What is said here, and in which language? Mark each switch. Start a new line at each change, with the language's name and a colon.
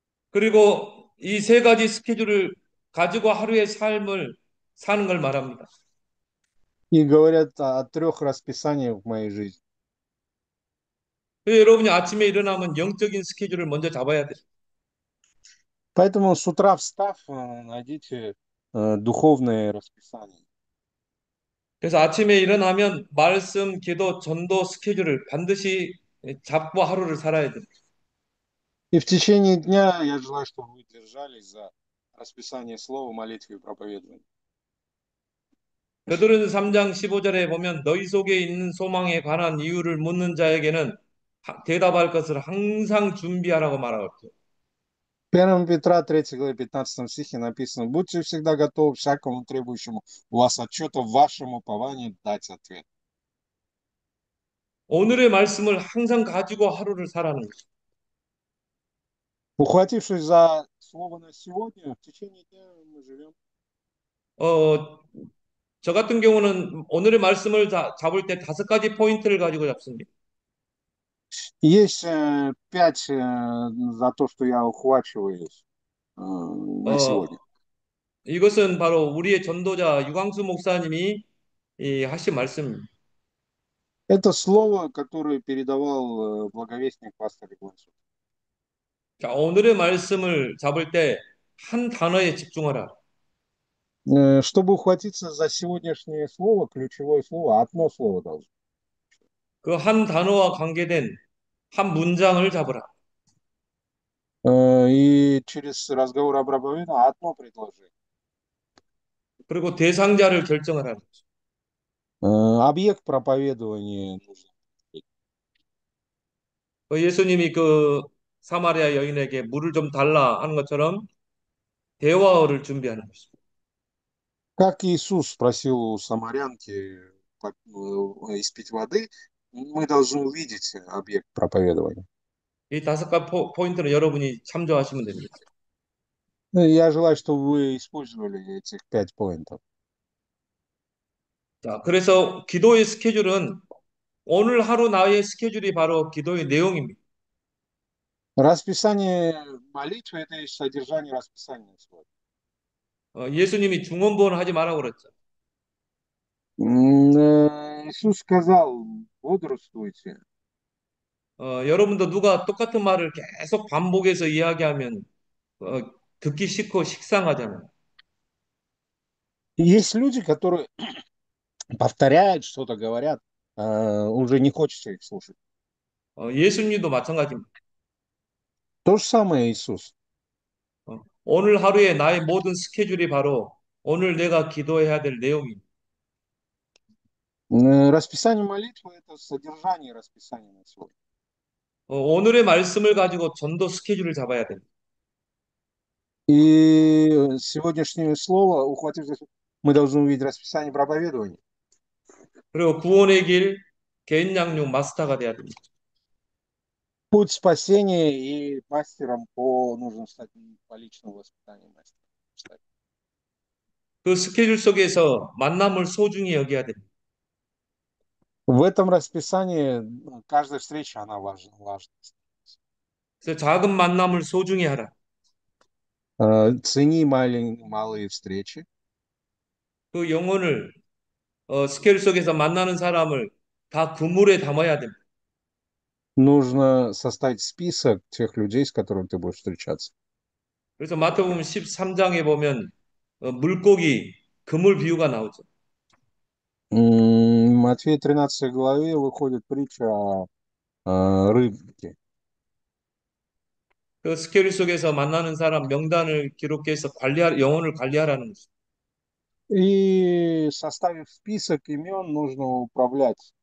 Korean: 그리고 이 세 가지 스케줄을 가지고 하루의 삶을 사는 걸 말합니다.
Russian: И говорят о трех расписаниях в моей жизни.
Korean: 여러분이 아침에 일어나면 영적인 스케줄을 먼저 잡아야 돼요.
Russian: Поэтому с утра встав, найдите духовное расписание.
Korean: 그래서 아침에 일어나면 말씀, 기도, 전도 스케줄을 반드시 잡고 하루를 살아야 돼요.
Russian: И в течение дня я желаю, чтобы вы держались за расписание слова, молитвы и проповедования.
Korean: 베드로전서 3장 15절에 보면 너희 속에 있는 소망에 관한 이유를 묻는 자에게는 대답할 것을 항상 준비하라고 말하고 있죠.
Russian: 1 Петра 3 главе 15 стихе написано: «Будьте всегда готовы всякому требующему у вас отчета в вашем уповании дать ответ».
Korean: 오늘의 말씀을 항상 가지고 하루를 살아는 거죠.
Russian: Ухватившись за слово на сегодня, в течение дня мы живем.
Korean: 저 같은 경우는 오늘의 말씀을 잡을 때 5가지 포인트를 가지고 잡습니다.
Russian: Есть 5 за то, что я ухвачиваюсь на сегодня.
Korean: 이것은 바로 우리의 전도자 유광수 목사님이 하신 말씀입니다.
Russian: Это слово, которое передавал благовестник пастор Иванцов.
Korean: 자, 오늘의 말씀을 잡을 때 한 단어에 집중하라.
Russian: Чтобы ухватиться за сегодняшнее слово, ключевое слово, одно слово должно.
Korean: 그 한 단어와 관계된 한 문장을 잡으라.
Russian: И через разговор об проповеди одно предложение.
Korean: 그리고 대상자를 결정하라.
Russian: Объект проповедования нужно.
Korean: 예수님이 그 사마리아 여인에게 물을 좀 달라 하는 것처럼 대화어를 준비하는 것입니다.
Russian: Как Иисус спросил у самарянки испить воды, мы должны увидеть объект проповедования.
Korean: 이 5가지 포인트는 여러분이 참조하시면 됩니다.
Russian: Я желаю, чтобы вы использовали этих 5 поинтов.
Korean: 자, 그래서 기도의 스케줄은 오늘 하루 나의 스케줄이 바로 기도의 내용입니다.
Russian: Расписание молитвы – это и содержание расписания сегодня.
Korean: 예수님이 중언부언 하지 말라고 그랬죠.
Russian: Иисус сказал: бодрствуйте.
Korean: 여러분도 누가 똑같은 말을 계속 반복해서 이야기하면 듣기 싫고 식상하잖아요.
Russian: Есть люди, которые повторяют что-то, говорят, уже не хочется их слушать.
Korean: 예수님도 마찬가지입니다.
Russian: То же самое Иисус.
Korean: 오늘 하루에 나의 모든 스케줄이 바로 오늘 내가 기도해야 될 내용입니다.
Russian: Расписание молитвы – это содержание расписания на сегодня.
Korean: 오늘의 말씀을 가지고 전도 스케줄을 잡아야 됩니다.
Russian: И сегодняшнее слово, ухватив, мы должны увидеть расписание проповедования.
Korean: 그리고 구원의 길, 개인 양육 마스터가 돼야 됩니다.
Russian: Путь спасения и мастером нужно стать по личному воспитанию мастера.
Korean: 그 스케줄 속에서 만남을 소중히 여겨야 됩니다.
Russian: В этом расписании каждая встреча, она важна.
Korean: 그래서 작은 만남을 소중히 하라.
Russian: Цени малые встречи.
Korean: 그 영혼을 스케줄 속에서 만나는 사람을 다 그물에 담아야 됩니다.
Russian: Нужно составить список тех людей, с которыми ты будешь встречаться.
Korean: 그래서 마태복음 13장에 보면 물고기, 그물 비유가 나오죠.
Russian: Матфея 13 главе выходит притча о рыбке.
Korean: 그 스케줄 속에서 만나는 사람 명단을 기록해서 영혼을 관리하라는 것입니다.
Russian: И составив список имен, нужно управлять,